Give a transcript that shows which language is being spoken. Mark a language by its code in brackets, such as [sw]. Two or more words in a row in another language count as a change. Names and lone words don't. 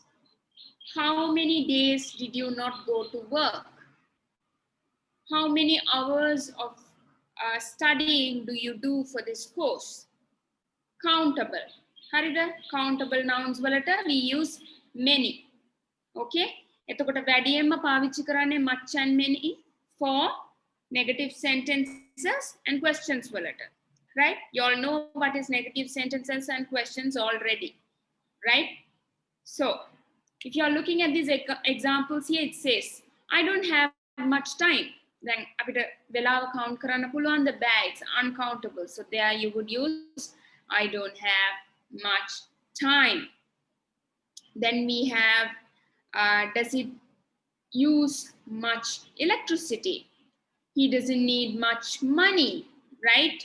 [en] How many days did you not go to work? How many hours of studying do you do for this course? Countable. Harida, countable nouns වලට we use many. Okay? [si] එතකොට වැඩියෙන්ම පාවිච්චි කරන්නේ [en] much and many for negative sentences and questions වලට. Right? You all know what is negative sentences and questions already. Right? So, if you are looking at these examples here, it says, I don't have much time. Then [si] අපිට වෙලාව [en] count [si] කරන්න පුළුවන් [en] the bags uncountable. So there you would use I don't have much time. Then we have does it use much electricity? He doesn't need much money, right?